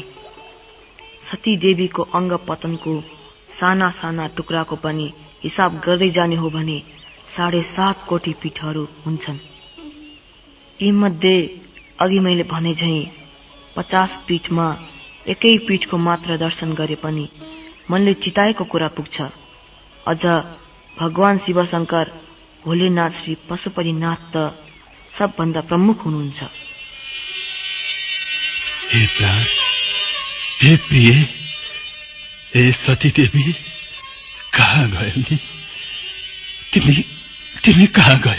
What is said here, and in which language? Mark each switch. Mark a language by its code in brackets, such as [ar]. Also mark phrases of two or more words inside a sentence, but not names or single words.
[ne] सतीदेवीको अंग पतनको साना साना टुक्राको पनि हिसाब गर्दै जाने हो भने 7.5 कोटी पीठहरू हुन्छन्। यी मध्ये अघि मैले भने झैं 50 पीठमा एकै पीठको मात्र दर्शन गरे पनि मनले चिताएको कुरा पुग्छ। अझ भगवान शिव शंकर, भोलेनाथ, श्री पशुपतिनाथ त सबभन्दा प्रमुख हुनुहुन्छ। हे प्राण, हे प्रिय, हे सतीदेवी, कहाँ गयो नि? तिमी कहाँ गयो?